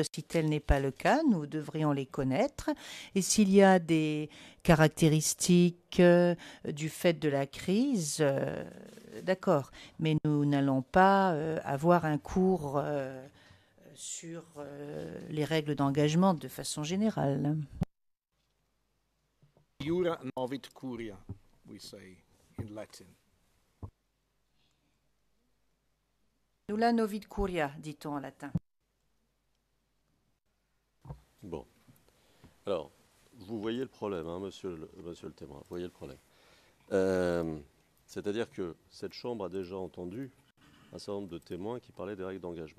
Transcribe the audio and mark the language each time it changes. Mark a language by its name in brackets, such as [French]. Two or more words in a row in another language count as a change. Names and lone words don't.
[French] Si tel n'est pas le cas, nous devrions les connaître. Et s'il y a des caractéristiques du fait de la crise, d'accord. Mais nous n'allons pas avoir un cours sur les règles d'engagement de façon générale. [Latin] Iura novit curia, [English] we say in Latin. [Latin] Nulla novit curia, [French] dit-on en latin. Bon. Alors, vous voyez le problème, monsieur le témoin, vous voyez le problème. C'est-à-dire que cette Chambre a déjà entendu un certain nombre de témoins qui parlaient des règles d'engagement.